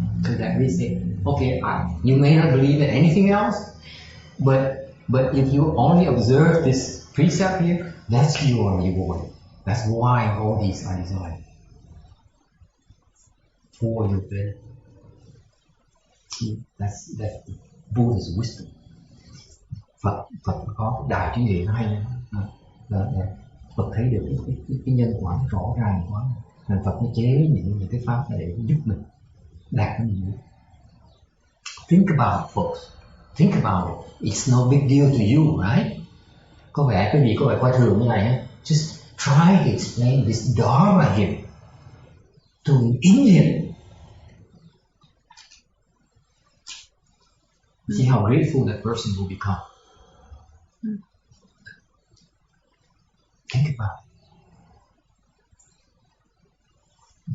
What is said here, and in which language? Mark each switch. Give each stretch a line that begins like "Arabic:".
English: So that we say, okay, you may not believe in anything else, but if you only observe this precept here, that's your reward. That's why all these are designed for your benefit. See, that's the Buddha's wisdom.
Vietnamese: Phật có đại trí huệ hay là Phật thấy được cái nhân quả rõ ràng quá, nên Phật mới chế những cái pháp để giúp mình đạt cái gì.
English: Think about it, folks. Think about it. It's no big deal to you, right?
Vietnamese: Có vẻ cái gì có vẻ coi thường như này ha.
English: Just try to explain this Dharma here to an Indian. See how grateful that person will become. Think about it.